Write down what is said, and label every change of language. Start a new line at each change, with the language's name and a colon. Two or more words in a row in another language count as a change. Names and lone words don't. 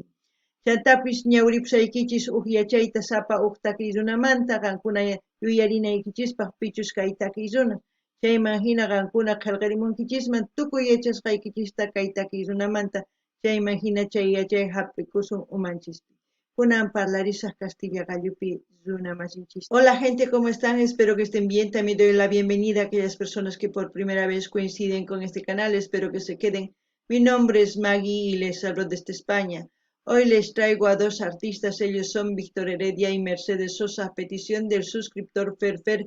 Quechua: Chantapis ñawripusaykichis huk yachayta sapa huk takiy runamanta qankuna yuyarinaykichispaq pichus kay takiy runa. Chayman hina qankuna qillqarimunkichisman tukuy yachasqaykichista kay takiy runamanta chayman hina chay yachay hap'ikusun umanchispi. Kunan parlarisaq Castilla gallupi runa masinchis.
Spanish: Hola gente, ¿cómo están? Espero que estén bien. También doy la bienvenida a aquellas personas que por primera vez coinciden con este canal. Espero que se queden. Mi nombre es Maggie y les hablo desde España. Hoy les traigo a dos artistas, ellos son Víctor Heredia y Mercedes Sosa, a petición del suscriptor Ferfer.